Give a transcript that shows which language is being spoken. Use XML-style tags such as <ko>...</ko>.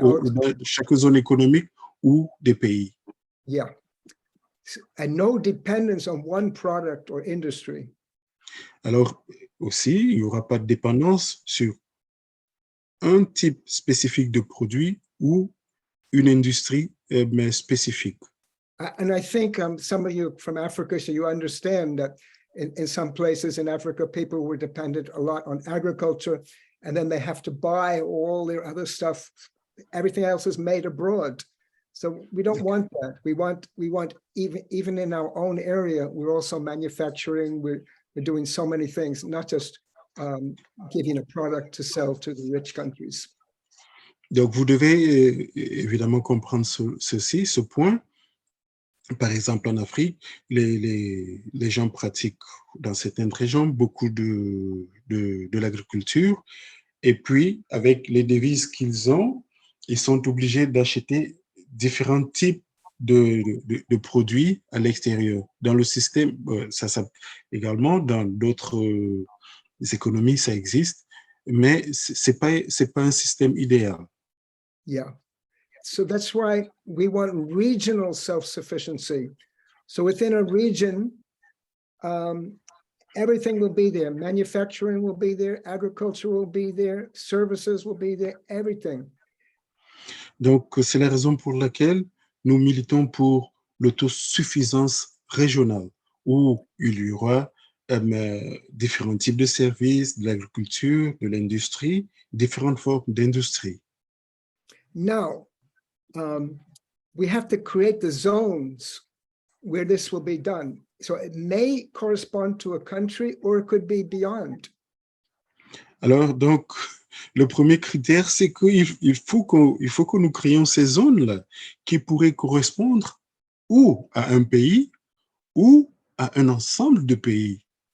<fr>ou dans chaque zone économique ou des pays.</fr> <en>Yeah. And no dependence on one product or industry.</en> <fr>Alors, aussi, il n'y aura pas de dépendance sur un type spécifique de produit ou une industrie mais spécifique.</fr> <en>And I think some of you from Africa, so you understand that in some places in Africa, people were dependent a lot on agriculture, and then they have to buy all their other stuff. Everything else is made abroad. So we don't want that. We want even in our own area, we're also manufacturing. We're doing so many things, not just giving a product to sell to the rich countries.</en> <fr>Donc, vous devez évidemment comprendre ce point. Par exemple, en Afrique, les gens pratiquent dans certaines régions beaucoup de l'agriculture. Et puis, avec les devises qu'ils ont, ils sont obligés d'acheter différents types de produits à l'extérieur. Dans le système, ça également, dans d'autres économies, ça existe, mais c'est pas un système idéal.</fr> <en>Yeah. So that's why we want regional self-sufficiency. So within a region, everything will be there. Manufacturing will be there. Agriculture will be there. Services will be there. Everything.</en> <fr>Donc, c'est la raison pour laquelle nous militons pour l'autosuffisance régionale, où il y aura différents types de services, de l'agriculture, de l'industrie, différentes formes d'industrie.</fr> <en>Now, we have to create the zones where this will be done. So it may correspond to a country or it could be beyond.</en> <fr>Alors, donc, le premier critère, c'est qu'il faut que nous créions ces zones-là qui pourraient correspondre ou à un pays ou à un ensemble de pays.</fr>